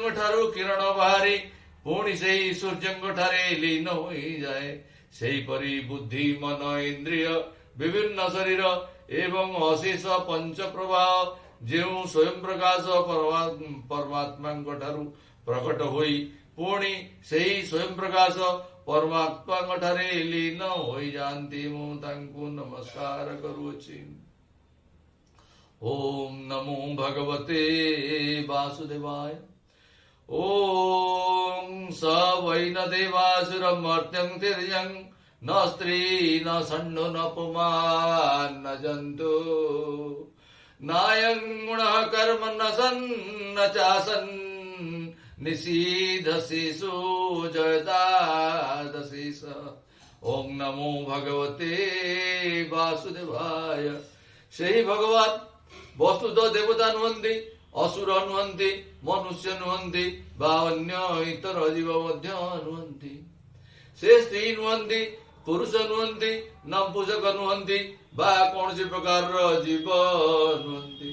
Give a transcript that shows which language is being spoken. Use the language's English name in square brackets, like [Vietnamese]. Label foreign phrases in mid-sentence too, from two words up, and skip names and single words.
[Odia] ଠାରୁ କିରଣ ବାହାରି ପୁଣି ସେହି ସୂର୍ଯ୍ୟଙ୍କ ଠାରେ ଲୀନ ହୋଇଯାଏ, ସେହିପରି ବୁଦ୍ଧି ମନ ଇନ୍ଦ୍ରିୟ ବିଭିନ୍ନ ଶରୀର ଏବଂ ଅଶେଷ ପଞ୍ଚ ପ୍ରବାହ ଯେଉଁ ସ୍ୱୟଂ ପ୍ରକାଶ ପରମାତ୍ମାଙ୍କ ଠାରୁ ପ୍ରକଟ ହୋଇ ପୁଣି ସେହି ସ୍ୱୟଂ ପ୍ରକାଶ ପରମାତ୍ମାଙ୍କ ଠାରେ ଲୀନ ହୋଇଯାଆନ୍ତି, ମୁଁ ତାଙ୍କୁ ନମସ୍କାର କରୁଅଛି। [Sanskrit] ओम नमो भगवते वासुदेवाय। ओम स वै न देवासुरं मर्त्यं तिर्यं न स्त्री न षण्डो न पुमान् न जन्तु नायं गुणः कर्म न सन् न चासन् निषीधसेषु जयदादशेष। ओम नमो भगवते वासुदेवाय। [Odia] ସେହି ଭଗବାନ ବସ୍ତୁତଃ ଦେବତା ନୁହନ୍ତି, ଅସୁର ନୁହନ୍ତି, ମନୁଷ୍ୟ ନୁହନ୍ତି ବା ଅନ୍ୟ ଇତର ଜୀବ ମଧ୍ୟ ନୁହନ୍ତି। ସେ ସ୍ତ୍ରୀ ନୁହନ୍ତି, ପୁରୁଷ ନୁହନ୍ତି, ନପୁଂସକ ନୁହନ୍ତି ବା କୌଣସି ପ୍ରକାରର ଜୀବ ନୁହନ୍ତି।